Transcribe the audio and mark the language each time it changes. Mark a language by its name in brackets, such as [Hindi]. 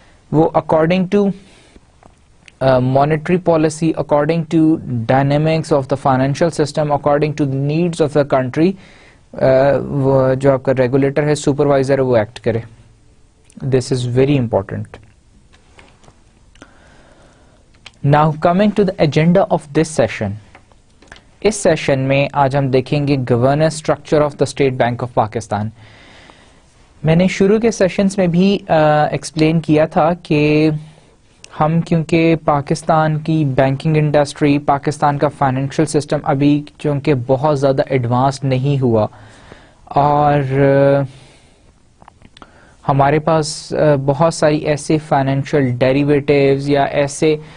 [Urdu] وہ [English] according to monetary policy, according to dynamics of the financial system, according to needs of the country, [Urdu] وہ جو آپ کا regulator ہے, سپروائزر ہے, وہ ایکٹ کرے. [English] This is very important. Now coming to the agenda of this session. [Urdu] اس session میں آج ہم دیکھیں گے [English] Governance structure of the State Bank of Pakistan. [Urdu] میں نے شروع کے سیشنز میں بھی ایکسپلین کیا تھا کہ ہم کیونکہ پاکستان کی بینکنگ انڈسٹری, پاکستان کا فائنینشیل سسٹم ابھی چونکہ بہت زیادہ ایڈوانس نہیں ہوا, اور ہمارے پاس بہت ساری ایسے فائنینشیل ڈیریویٹیوز یا ایسے